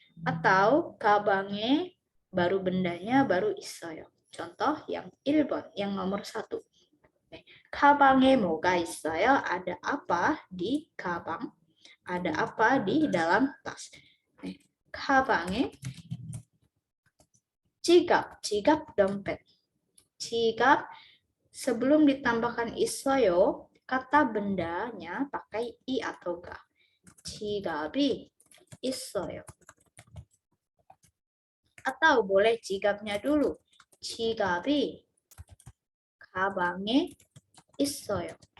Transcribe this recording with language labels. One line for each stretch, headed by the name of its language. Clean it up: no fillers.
Indonesian: Atau 가방에 baru bendanya baru 있어요. Contoh yang 1번, yang nomor 1.
Korean: 가방에 뭐가 있어요?
Indonesian: Ada apa di 가방? Ada apa di dalam tas?
Korean: 가방에 지갑 dompet.
Indonesian: 지갑 sebelum ditambahkan 있어요, kata bendanya pakai i atau ga.
Korean: 지갑이 있어요.
Indonesian: Atau boleh 지갑nya dulu.
Korean: 지갑이 가방에 있어요.